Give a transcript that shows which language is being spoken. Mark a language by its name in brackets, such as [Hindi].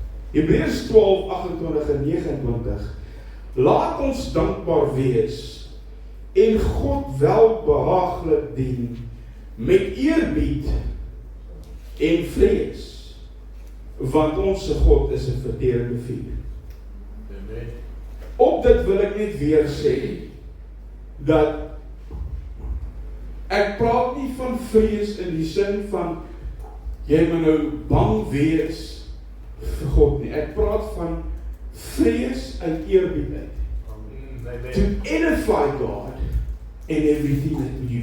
[Afrikaans] Hebreërs 12:28 en 29. Laat ons dankbaar wees en God welbehaaglik dien met eerbied en vrees, want ons God is 'n verterende vuur. Op dit wil ek net weer sê, dat ek praat nie van vrees in die sin van, jy moet nou bang wees vir God nie. Ek praat van vrees uit eerbied uit. [English] To edify God in everything that we do.